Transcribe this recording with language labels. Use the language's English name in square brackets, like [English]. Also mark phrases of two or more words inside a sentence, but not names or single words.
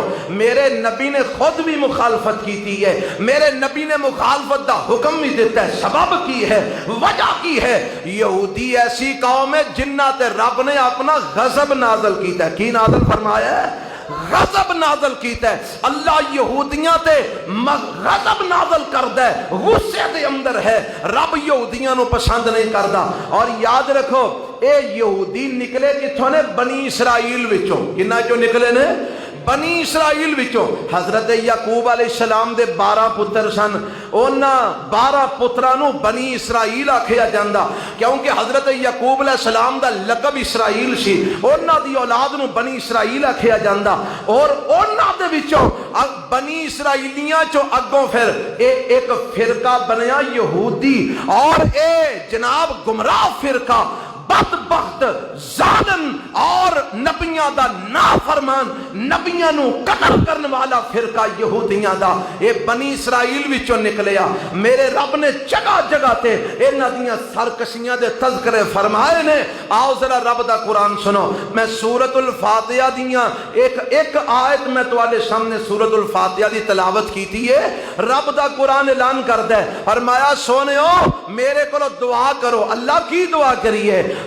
[Punjabi] میرے نبی نے خود بھی مخالفت کی تھی ہے، میرے نبی نے مخالفت دا حکم بھی دیتا ہے، سبب کی ہے، وجہ کی ہے۔ یہودی ایسی قوم ہے جنہ تے رب نے اپنا غضب نازل کیتا ہے۔ کی نازل فرمایا ہے؟ غضب نازل کیتا ہے۔ اللہ یہودیاں تے غضب نازل کردا ہے، غصے دے اندر ہے، رب یہودیاں نو پسند نہیں کردا۔ اور یاد رکھو اے یہودی نکلے کتھوں نے؟ بنی اسرائیل وچوں۔ کنہ چوں نکلے نے؟ بنی اسرائیل وچوں۔ حضرت یعقوب علیہ السلام دے 12 پتر سن، انہاں 12 پتراں نو بنی اسرائیل آکھیا جاندا، کیونکہ حضرت یعقوب علیہ السلام دا لقب اسرائیل سی، انہاں دی اولاد نو بنی اسرائیل آکھیا جاندا۔ اور انہاں دے وچوں بنی اسرائیلیاں چوں اگوں پھر ایک فرقہ بنیا یہودی، اور اے جناب گمراہ فرقہ، بدبخت، ظالم اور نبیاں دا نافرمان، نبیاں نو قتل کرنے والا فرقہ یہودیاں دا، اے بنی اسرائیل وچوں نکلیا۔ میرے رب نے جگہ جگہ تے انہاں دیاں سرکشیاں دے تذکرے فرمائے نے۔ آؤ ذرا رب دا قرآن سنو۔ میں سورۃ الفاتحہ دیاں ایک آیت میں تواڈے سامنے سورۃ الفاتحہ دی تلاوت کیتی ہے۔ رب دا قرآن اعلان کردا ہے، فرمایا سونےو میرے کولو دعا کرو۔ اللہ کی دعا کریے؟